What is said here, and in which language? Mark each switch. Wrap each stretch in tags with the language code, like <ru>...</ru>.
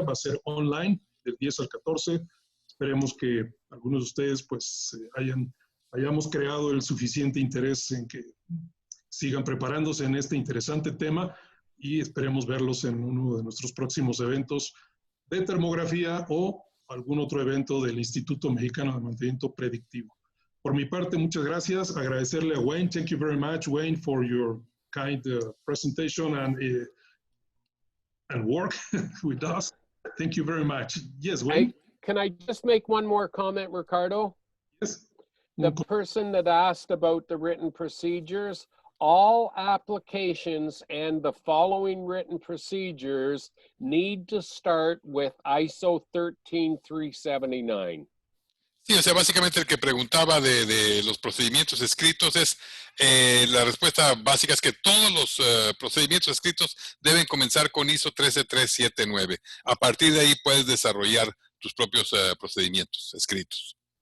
<es>Va a ser online, del 10 al 14. Esperemos que algunos de ustedes pues hayamos creado el suficiente interés en que sigan preparándose en este interesante tema, y esperemos verlos en uno de nuestros próximos eventos de termografía o algún otro evento del Instituto Mexicano de Mantenimiento Predictivo. Por mi parte, muchas gracias. Agradecerle a Wayne.</es> <en>Thank you very much, Wayne, for your kind presentation and work with us. Thank you very much. Yes, Wayne? Can I just make one more comment, Ricardo? Yes. The person that asked about the written procedures, all applications and the following written procedures need to start with ISO 13379.</en> <es>Sí, o sea, básicamente el que preguntaba de los procedimientos escritos es, la respuesta básica es que todos los procedimientos escritos deben comenzar con ISO 13379. A partir de ahí puedes desarrollar tus propios procedimientos escritos.</es>